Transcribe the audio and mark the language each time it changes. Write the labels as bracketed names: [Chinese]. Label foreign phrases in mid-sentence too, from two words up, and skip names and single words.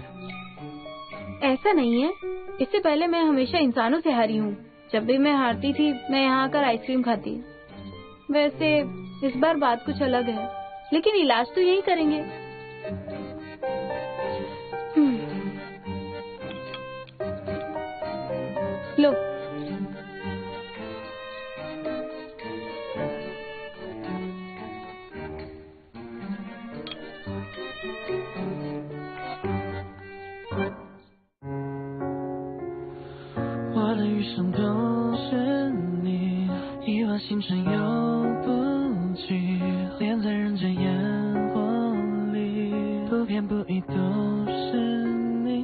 [Hindi] ऐसा नहीं है, इससे पहले मैं हमेशा इंसानों से हारी हूँ। जब भी मैं हारती थी मैं यहाँ आकर आइसक्रीम खाती। वैसे इस बार बात कुछ अलग है, लेकिन इलाज तो यही करेंगे। लो, [Chinese] 我的余生都是你，一往情深又不羁，恋在人间烟火里，不偏不倚都是你。